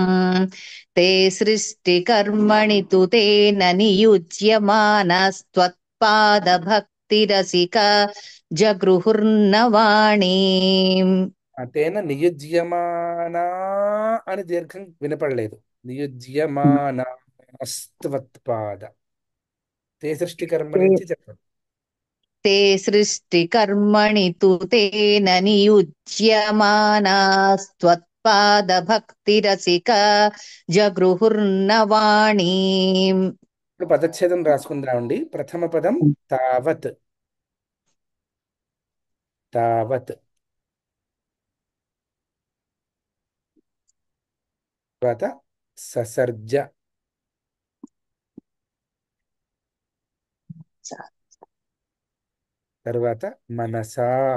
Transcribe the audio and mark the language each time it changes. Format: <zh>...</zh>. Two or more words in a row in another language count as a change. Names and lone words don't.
<sa>తే సృష్టికర్మణి తు తేన నియుజ్యమానస్త్వత్పాదభక్తిరసికా జగృహుర్నవాణీం.</sa> <te>తేన నియుజ్యమానా అని దీర్ఘం వినపడలేదు.</te> <sa>నియుజ్యమానాస్త్వత్పాద. తే సృష్టికర్మణి</sa> <te>నుంచి చెప్పండి.</te> <sa>ते सृष्टिकर्मणि तु तेन नियुज्यमानास्त्वत्पादभक्तिरसिका जगृहुर्नवाणीम्.</sa> <te>ఇప్పుడు పదచ్ఛేదం రాసుకుందామండి. ప్రథమ పదం తావత్. తావత్. తర్వాత ససర్జ. తర్వాత మనసా.</te>